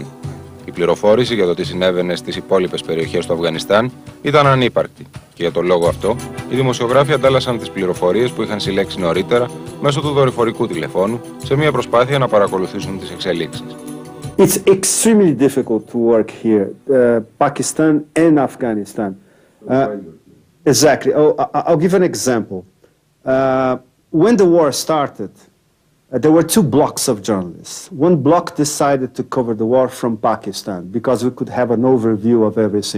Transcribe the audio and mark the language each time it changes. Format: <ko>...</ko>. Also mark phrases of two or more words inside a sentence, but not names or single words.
<el>Η πληροφόρηση για το τι συνέβαινε στις υπόλοιπες περιοχές του Αφγανιστάν ήταν ανύπαρκτη και για τον λόγο αυτό οι δημοσιογράφοι αντάλλασαν τις πληροφορίες που είχαν συλλέξει νωρίτερα μέσω του δορυφορικού τηλεφώνου σε μια προσπάθεια να παρακολουθήσουν τις εξελίξεις.</el> <en>It's extremely difficult to work here, Pakistan and Afghanistan. Exactly. I'll give an example. When the war started, there were two blocks of journalists. One block decided to cover the war from Pakistan because we could have an overview of everything.</en>